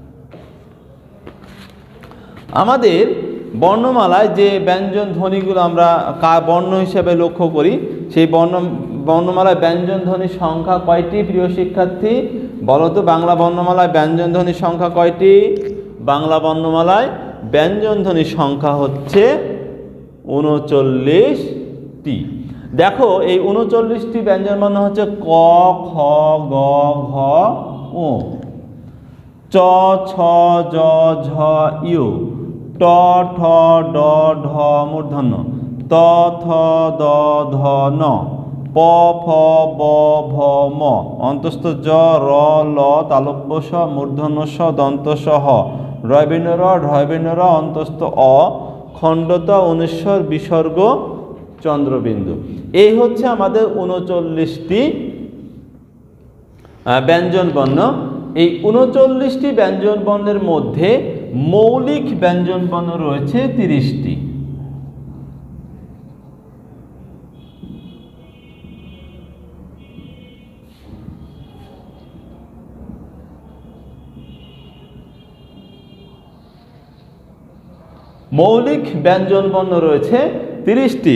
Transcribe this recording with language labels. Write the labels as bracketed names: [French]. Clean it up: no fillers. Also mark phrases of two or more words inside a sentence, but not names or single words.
[Bangla] আমাদের বর্ণমালায় যে ব্যঞ্জন ধ্বনিগুলো আমরা বর্ণ হিসেবে লক্ষ্য করি, সেই বর্ণমালায় ব্যঞ্জন ধ্বনির সংখ্যা কয়টি প্রিয় শিক্ষার্থী বলো তো? বাংলা বর্ণমালায় ব্যঞ্জন ধ্বনির সংখ্যা কয়টি? বাংলা বর্ণমালায় ব্যঞ্জন ধ্বনির সংখ্যা হচ্ছে 39টি। দেখো এই 39টি ব্যঞ্জন বর্ণ হচ্ছে ক, খ, গ, ঘ, ও, চ, ছ, জ, ঝ, ইউ, ট, ঠ, ড, ঢ মূর্ধন্য, ত, থ, দ, ধ, ন, প, ফ, ব, ভ, ম, অন্তস্থ জ, র, ল, তালব্য স, মূর্ধন্য স, দন্ত স, হ, রয়বিন র, ঢয়বিন র, অন্তস্থ অ, খণ্ডত অনুস্বর, বিসর্গ, চন্দ্রবিন্দু। এই হচ্ছে আমাদের 39টি ব্যঞ্জন বর্ণ। এই 39টি ব্যঞ্জন বর্ণের মধ্যে মৌলিক ব্যঞ্জন বর্ণ রয়েছে 30টি। মৌলিক ব্যঞ্জন বর্ণ রয়েছে 30টি।